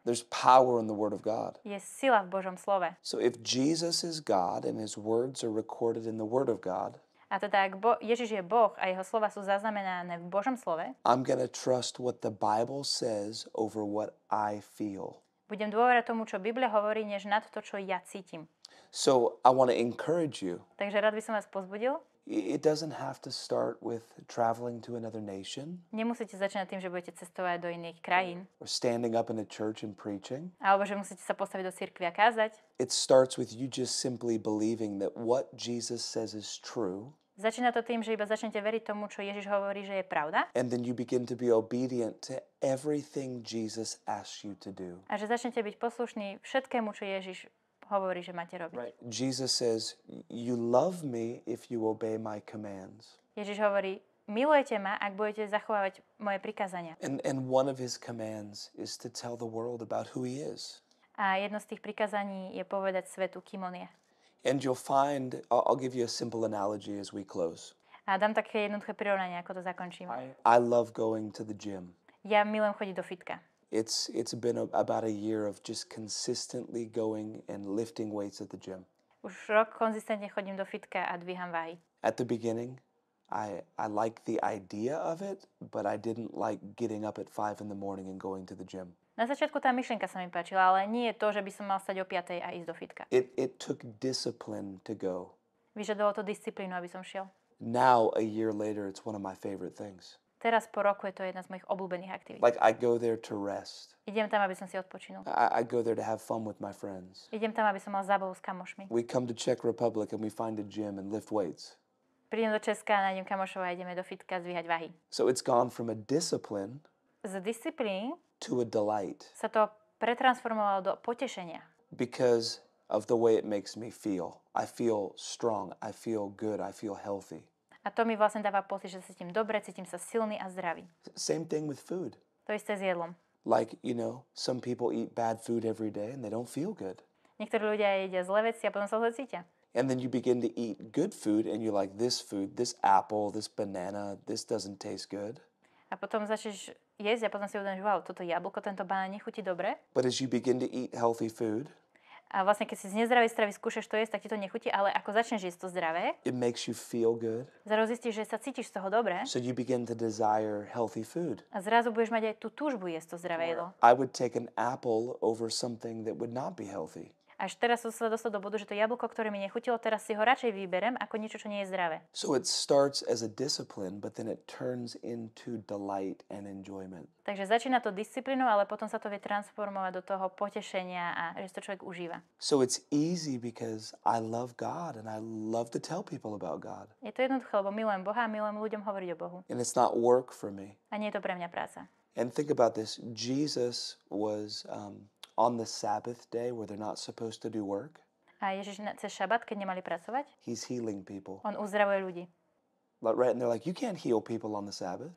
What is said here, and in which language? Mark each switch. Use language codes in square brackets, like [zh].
[en] There's power in the Word of God. [sk] Je sila v Božom slove. [en] So if Jesus is God and his words are recorded in the Word of God, [sk] A teda, ak Ježiš je Boh a jeho slova sú zaznamenané v Božom slove, [en] I'm going to trust what the Bible says over what I feel. [sk] budem dôverať tomu, čo Biblia hovorí, než nad to, čo ja cítim. [en] So I want to encourage you. [sk] Takže rád by som vás pozbudil. [en] It doesn't have to start with traveling to another nation [sk] Nemusíte začínať tým, že budete cestovať do iných krajín, [en] or standing up in a church and preaching. [sk] alebo že musíte sa postaviť do cirkvi a kázať. [en] It starts with you just simply believing that what Jesus says is true. [sk] Začína to tým, že iba začnete veriť tomu, čo Ježiš hovorí, že je pravda. [en] And then you begin to be obedient to everything Jesus asks you to do. [sk] A že začnete byť poslušní všetkému, čo Ježiš hovorí, že máte robiť. [en] Jesus says, you love me if you obey my commands. [sk] Ježiš hovorí, milujete ma, ak budete zachovávať moje prikázania. [en] And one of his commands is to tell the world about who he is. [sk] A jedno z tých prikázaní je povedať svetu, kým on je. [en] And you'll find, I'll give you a simple analogy as we close. [sk] A dám také jednoduché prirovnanie, ako to zakončím. [en] I love going to the gym. [sk] Ja milujem chodiť do fitka. [en] It's been about a year of just consistently going and lifting weights at the gym. [sk] Už rok konzistentne chodím do fitka a dvíham váhy. [en] At the beginning, I liked the idea of it, but I didn't like getting up at 5 in the morning and going to the gym. [sk] Na začiatku tá myšlienka sa mi páčila, ale nie je to, že by som mal stať o 5:00 a ísť do fitka. [en] It took discipline to go. [sk] Vyžadovalo to disciplínu, aby som šiel. [en] Now, a year later, it's one of my favorite things. [sk] Teraz po roku je to jedna z mojich obľúbených aktivít. [en] Like, I go there to rest. [sk] Idem tam, aby som si odpočinul. [en] I go there to have fun with my friends. [sk] Idem tam, aby som mal zábavu s kamošmi. [en] We come to Czech Republic and we find a gym and lift weights. [sk] Prídem do Česka, nájdem kamošov a ideme do fitka zdvíhať váhy. [en] So it's gone from a discipline [sk] Z disciplíny [en] to a delight [sk] sa to pretransformovalo do potešenia. [en] because of the way it makes me feel. I feel strong, I feel good, I feel healthy. [sk] A to mi vlastne dáva pocit, že sa cítim dobre, cítim sa silný a zdravý. [en] Same thing with food. [sk] To isté s jedlom. [en] Like, some people eat bad food every day and they don't feel good. [sk] Niektorí ľudia jedia zlé veci a potom sa zle cítia. [en] And then you begin to eat good food and you're like, this food, this apple, this banana, this doesn't taste good. [sk] A potom začneš jesť a potom si uvedomíš, wow, toto jablko, tento banán nechutí dobre. [en] But as you begin to eat healthy food, [sk] A vlastne keď si z nezdravej stravy skúšaš to jesť, tak ti to nechutí, ale ako začneš jesť to zdravé, [en] it makes you feel good. [sk] zrazu zistíš, že sa cítiš z toho dobre [en] So you begin to desire healthy food. [sk] a zrazu budeš mať aj tú túžbu jesť to zdravé jedlo. [en] I would take an apple over something that would not be healthy. [sk] Až teraz som sa dostal do bodu, že to jablko, ktoré mi nechutilo, teraz si ho radšej vyberem ako niečo, čo nie je zdravé. [en] So it starts as a discipline, but then it turns into delight and enjoyment. [sk] Takže začína to disciplínou, ale potom sa to vie transformovať do toho potešenia a že to človek užíva. [en] So it's easy because I love God and I love to tell people about God. [sk] Je to jednoduché, lebo milujem Boha a milujem ľuďom hovoriť o Bohu. [en] And it's not work for me. [sk] A nie je to pre mňa práca. [en] And think about this. Jesus was on the Sabbath day where they're not supposed to do work. [sk] A Ježiš cez šabat, keď nemali pracovať, [en] He's healing people. [sk] on uzdravuje ľudí. [en] Right? And they're like, you can't heal people on the Sabbath.